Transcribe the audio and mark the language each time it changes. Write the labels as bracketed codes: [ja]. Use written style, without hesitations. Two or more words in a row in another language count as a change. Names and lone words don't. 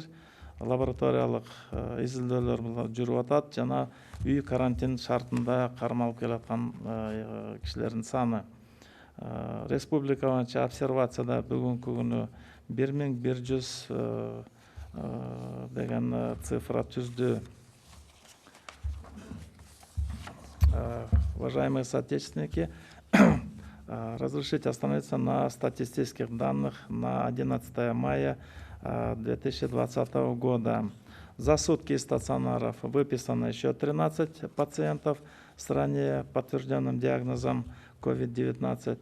[ky] Лабораториялык изилдөөлөр жүрүп атат жана үй карантин шартында кармалып келаткан кишилердин саны. Республика боюнча обсервацияда бүгүнкү күнү 1100 деген цифра түздү. [ru] Уважаемые соотечественники, разрешите остановиться на статистических данных на 11 мая 2020 года. За сутки из стационаров выписано еще 13 пациентов с ранее подтвержденным диагнозом COVID-19.